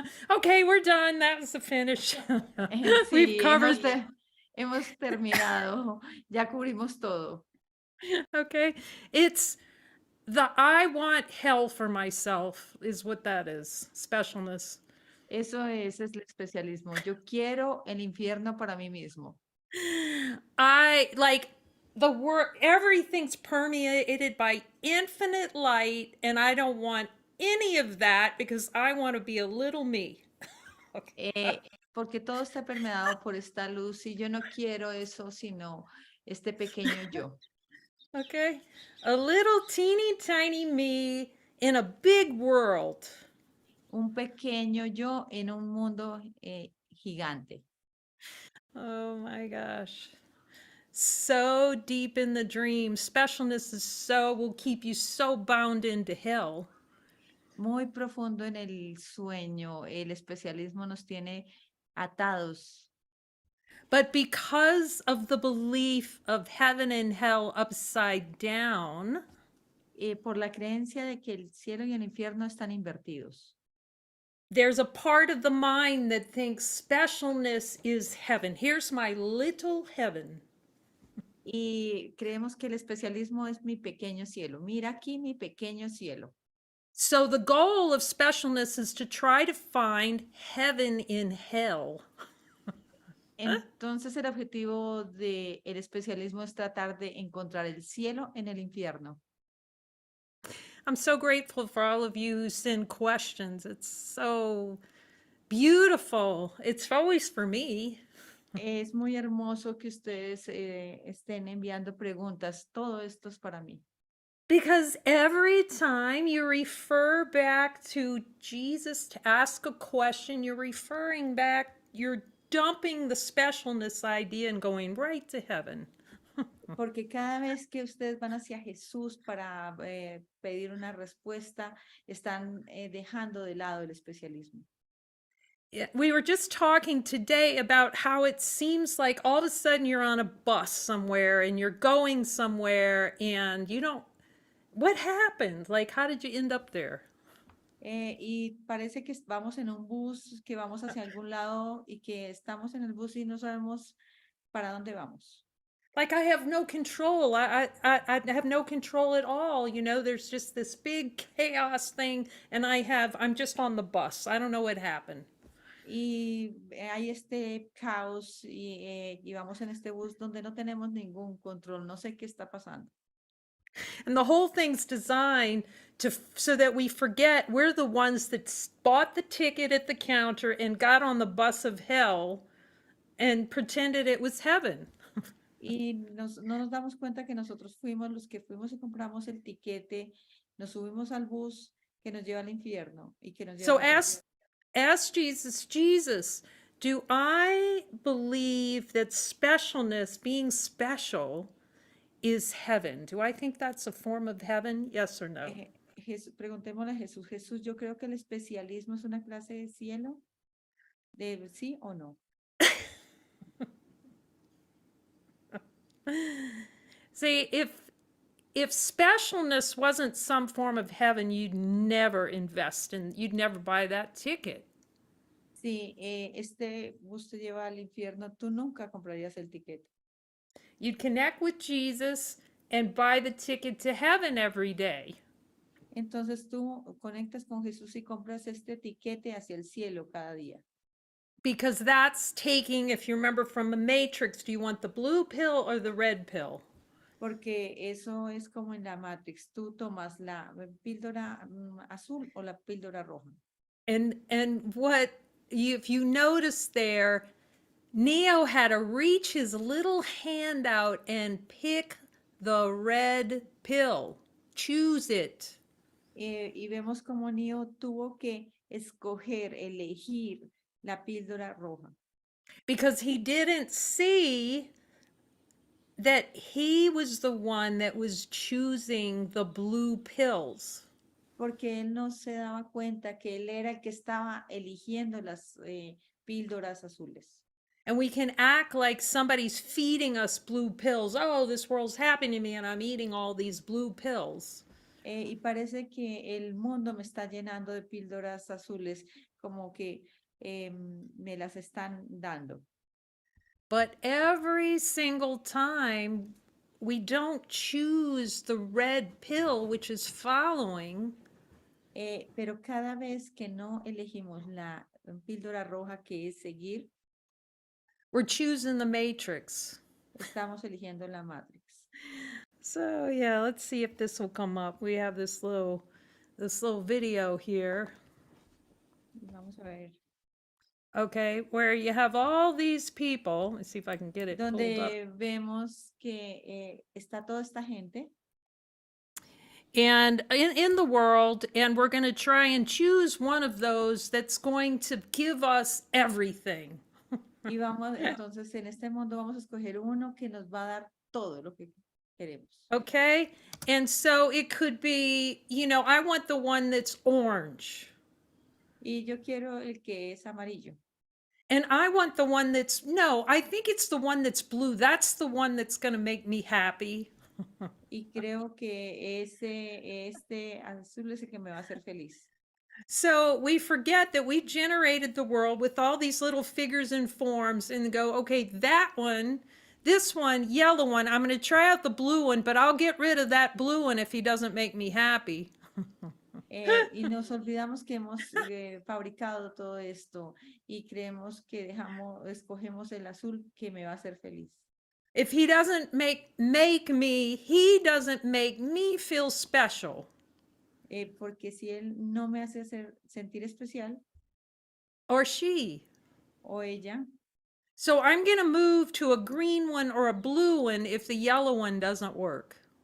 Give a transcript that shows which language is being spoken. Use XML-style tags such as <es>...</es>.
<en>Okay, we're done. That was the finish. We've</en> <es>Sí,</es> <en>covered.</en> <es>hemos terminado. Ya cubrimos todo.</es> <en>Okay, it's I want hell for myself is what that is. Specialness.</en> <es>Eso es el especialismo. Yo quiero el infierno para mí mismo.</es> <en>I like the work, everything's permeated by infinite light, and I don't want any of that because I want to be a little me.</en> <es>Porque todo está permeado por esta luz y yo no quiero eso, sino este pequeño yo.</es> <en>Okay, a little teeny tiny me in a big world.</en> <es>Un pequeño yo en un mundo gigante.</es> <en>Oh my gosh. So deep in the dream. Specialness will keep you so bound into hell.</en> <es>Muy profundo en el sueño. El especialismo nos tiene atados.</es> <en>But because of the belief of heaven and hell upside down,</en> <es>Por la creencia de que el cielo y el infierno están invertidos.</es> <en>there's a part of the mind that thinks specialness is heaven. Here's my little heaven.</en> <es>Y creemos que el especialismo es mi pequeño cielo. Mira aquí mi pequeño cielo.</es> <en>So the goal of specialness is to try to find heaven in hell.</en> <es>Entonces el objetivo del especialismo es tratar de encontrar el cielo en el infierno.</es> <en>I'm so grateful for all of you who send questions. It's so beautiful. It's always for me.</en> <es>Es muy hermoso que ustedes estén enviando preguntas. Todo esto es para mí.</es> <en>Because every time you refer back to Jesus to ask a question, you're dumping the specialness idea and going right to heaven.</en> <es>Porque cada vez que ustedes van hacia Jesús para pedir una respuesta, están dejando de lado el especialismo.</es> <en>We were just talking today about how it seems like all of a sudden you're on a bus somewhere and you're going somewhere and you don't. What happened? Like, how did you end up there?</en> <es>Y parece que vamos en un bus, que vamos hacia algún lado y que estamos en el bus y no sabemos para dónde vamos.</es> <en>Like I have no control. I have no control at all. You know, there's just this big chaos thing, and I'm just on the bus. I don't know what happened.</en> <es>Y hay este caos y vamos en este bus donde no tenemos ningún control. No sé qué está pasando.</es> <en>And the whole thing's designed so that we forget we're the ones that bought the ticket at the counter and got on the bus of hell and pretended it was heaven.</en> <es>Y no nos damos cuenta que nosotros fuimos los que fuimos y compramos el tiquete, nos subimos al bus que nos lleva al infierno y que nos lleva</es> <en>So</en> <es>a nosotros.</es> <en>Ask Jesus, Jesus, do I believe that specialness, being special, is heaven? Do I think that's a form of heaven? Yes or no?</en> <es>Preguntémosle a Jesús, Jesús, yo creo que el especialismo es una clase de cielo, de sí o no.</es> <en>See, if specialness wasn't some form of heaven, you'd never invest in, you'd never buy that ticket.</en> <es>Si este bus te lleva al infierno, tú nunca comprarías el tiquete.</es> <en>You'd connect with Jesus and buy the ticket to heaven every day.</en> <es>Entonces tú conectas con Jesús y compras este tiquete hacia el cielo cada día.</es> <en>Because that's taking, if you remember from the Matrix, do you want the blue pill or the red pill?</en> <es>Porque eso es como en la Matrix. Tú tomas la píldora azul o la píldora roja.</es> <en>And what you, if you notice there, Neo had to reach his little hand out and pick the red pill. Choose it.</en> <es>Y vemos como Neo tuvo que escoger, elegir la píldora roja.</es> <en>Because he didn't see that he was the one that was choosing the blue pills.</en> <es>Porque él no se daba cuenta que él era el que estaba eligiendo las píldoras azules.</es> <en>And we can act like somebody's feeding us blue pills. Oh, this world's happening to me and I'm eating all these blue pills.</en> <es>Y parece que el mundo me está llenando de píldoras azules, como que me las están dando.</es> <en>But every single time we don't choose the red pill, which is following,</en> <es>Pero cada vez que no elegimos la píldora roja, que es seguir,</es> <en>we're choosing the matrix.</en> <es>estamos eligiendo la Matrix.</es> <en>So yeah, let's see if this will come up. We have this little video here.</en> <es>Vamos a ver.</es> <en>Okay, where you have all these people. Let's see if I can get it pulled up.</en> <es>Donde vemos que está toda esta gente.</es> <en>And in the world, and we're going to try and choose one of those that's going to give us everything.</en> <es>Y vamos, entonces en este mundo vamos a escoger uno que nos va a dar todo lo que queremos.</es> <en>Okay, and so it could be, you know, I want the one that's orange.</en> <es>Y yo quiero el que es amarillo.</es> <en>And I want the one that's, no, I think it's the one that's blue. That's the one that's going to make me happy.</en> <es>Y creo que este azul es el que me va a hacer feliz.</es> <en>So we forget that we generated the world with all these little figures and forms and go, okay, that one, this one, yellow one, I'm going to try out the blue one, but I'll get rid of that blue one if he doesn't make me happy.</en> <es>Y nos olvidamos que hemos fabricado todo esto y creemos que escogemos el azul que me va a hacer feliz.</es> <en>If he doesn't make me, he doesn't make me feel special.</en> <es>Porque si él no me hace sentir especial,</es> <en>Or she.</en> <es>o ella,</es> <en>So I'm going to move to a green one or a blue one if the yellow one doesn't work.</en>